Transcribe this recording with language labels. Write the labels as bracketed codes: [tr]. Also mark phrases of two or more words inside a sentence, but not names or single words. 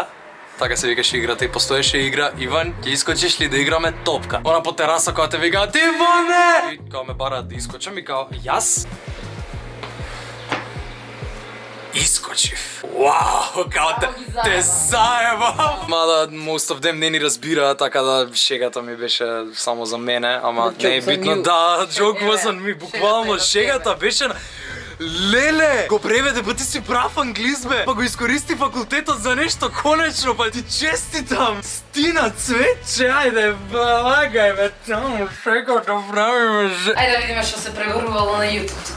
[mk] Така се викаше играта и постоеше игра Иван, ќе искочиш ли да играме топка? Она по тераса која те викаат Иване! И као ме бараат да искочам и као јас искочив. Вау, као те заебам! Мада [en] most of them [mk] не ни разбира, така да шегата ми беше само за мене, ама не е битно. Да, [en] joke was on me, [mk] буквално шегата беше на... Леле! Го преведе, па ти си прав англис бе! Па го искористи факултетот за нешто конечно, па ти честитам! Стина цветче, ајде, влагај бе, таму шегата правиме же... Ајде да видиме што се преборувало на YouTube тука.